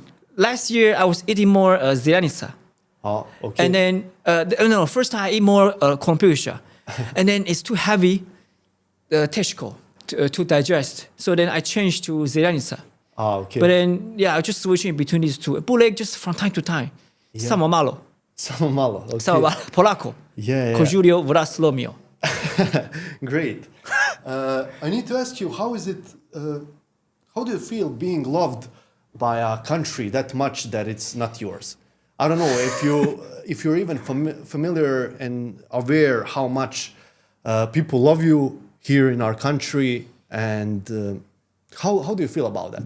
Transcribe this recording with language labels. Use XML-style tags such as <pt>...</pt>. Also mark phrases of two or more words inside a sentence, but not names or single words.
<en>Last year I was eating more zrjanica. Oh, okay. And then first time I eat more buregdžinica. And then it's too heavy, teško, to digest. So then I changed to zrjanica. Okay. But then, I just switching between these two. Burek just from time to time.</en> <bs>Samo malo. Samo malo, okay. Samo malo. Polako.</bs> <en>Yeah. Kožurio vraz lomio. Great. I need to ask you, how is it, how do you feel being loved by a country that much that it's not yours? I don't know if you're even familiar and aware how much people love you here in our country, and how do you feel about that?</en>